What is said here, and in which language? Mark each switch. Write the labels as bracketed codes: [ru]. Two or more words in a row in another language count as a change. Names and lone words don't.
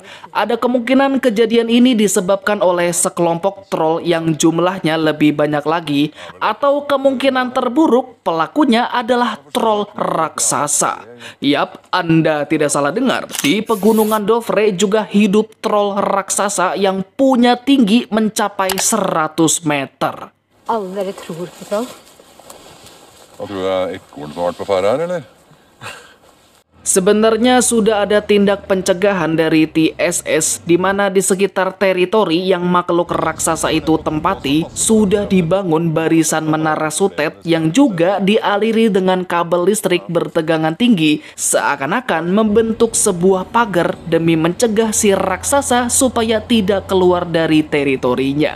[id] Ada kemungkinan kejadian ini disebabkan oleh sekelompok troll yang jumlahnya lebih banyak lagi. Atau kemungkinan terburuk, pelakunya adalah troll raksasa. Yap, Anda tidak salah dengar. Di pegunungan Dovre juga hidup troll raksasa yang punya tinggi mencapai 100 meter. [no] Alle dere tror på troll? Hva tror du ekorn som har vært på ferde her, eller? [id] Sebenarnya sudah ada tindak pencegahan dari TSS di mana di sekitar teritori yang makhluk raksasa itu tempati sudah dibangun barisan menara sutet yang juga dialiri dengan kabel listrik bertegangan tinggi seakan-akan membentuk sebuah pagar demi mencegah si raksasa supaya tidak keluar dari teritorinya.